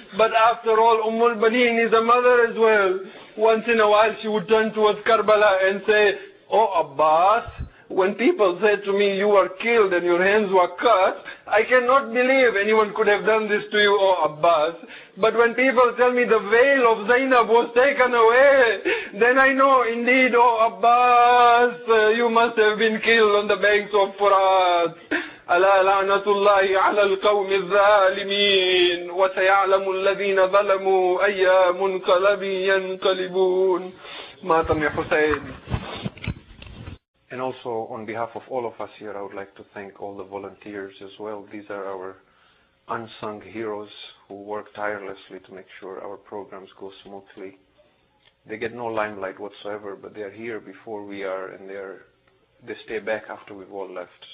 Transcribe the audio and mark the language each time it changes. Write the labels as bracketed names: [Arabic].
[English] But after all, Ummul Banin is a mother as well. Once in a while she would turn towards Karbala and say, "Oh Abbas, when people said to me, 'You were killed and your hands were cut,' I cannot believe anyone could have done this to you, oh Abbas. But when people tell me the veil of Zainab was taken away, then I know indeed, oh Abbas, you must have been killed on the banks of Furat." [Arabic] ألا لعنة الله على القوم الظالمين وسيعلم الذين ظلموا أي منقلب ينقلبون. ماتم يا حسين. [English] And also, on behalf of all of us here, I would like to thank all the volunteers as well. These are our unsung heroes who work tirelessly to make sure our programs go smoothly. They get no limelight whatsoever, but they are here before we are, and they stay back after we've all left.